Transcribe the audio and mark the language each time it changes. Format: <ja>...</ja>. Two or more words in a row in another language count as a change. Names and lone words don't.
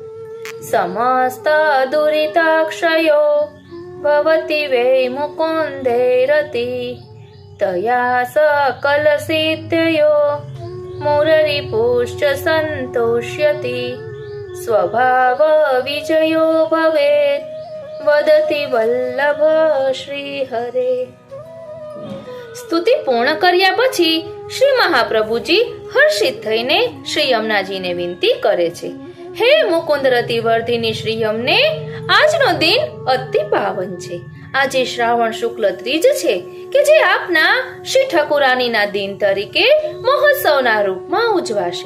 <sa>समस्तदुरिताक्षयो भवति वै मुकुन्दे रति तया सकलसिद्धयो मुररिपुश्च सन्तोष्यति स्वभावविजयो भवेत् वदति वल्लभ श्रीहरे।</sa> <gu>સ્તુતિ પૂર્ણ કર્યા પછી શ્રી મહાપ્રભુજી હર્ષિત થઈને શ્રી યમુનાજીને વિનંતી કરે છે, હે મુકુંદ રતિવર્ધિની શ્રી યમને, આજનો દિન અતિ પાવન છે. આજે શ્રાવણ શુક્લ ત્રીજ છે કે જે આપના શ્રી ઠાકુરાનીના દિન તરીકે મહોત્સવના રૂપમાં ઉજવાશે.</gu>